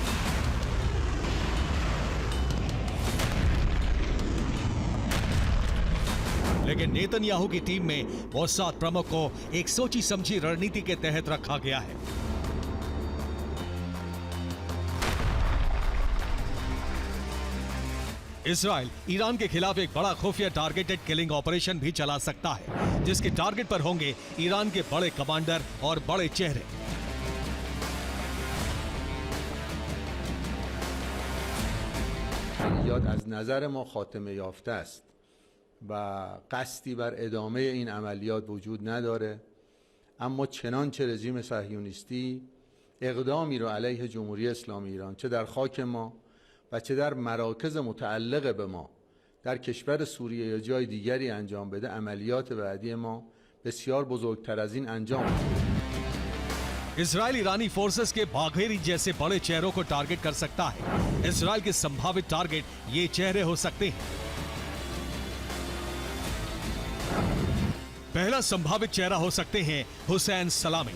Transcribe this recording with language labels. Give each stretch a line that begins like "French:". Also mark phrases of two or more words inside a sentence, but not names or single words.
Hindi: लेकिन नेतन्याहू की टीम में मोसाद प्रमुख को एक सोची समझी रणनीति के तहत रखा गया है। इजराइल ईरान के खिलाफ एक बड़ा खुफिया
English: targeted killing operation
Hindi: भी चला सकता है, जिसके टारगेट पर होंगे ईरान के बड़े कमांडर और बड़े चेहरे।
Persian: عملیات از نظر ما خاتمه یافته است و قصدی بر ادامه این عملیات وجود نداره، اما چنانچه رژیم صهیونیستی اقدامی رو علیه جمهوری اسلامی ایران چه در خاک ما و چه در مراکز متعلق به ما در کشور سوریه یا جای دیگری انجام بده، عملیات بعدی ما بسیار بزرگتر از این انجام میشه.
Hindi: इजराइल ईरानी फोर्सेस के बाघेरी जैसे बड़े चेहरों को टारगेट कर सकता है। इजराइल के संभावित टारगेट ये चेहरे हो सकते हैं। पहला संभावित चेहरा हो सकते हैं हुसैन सलामी।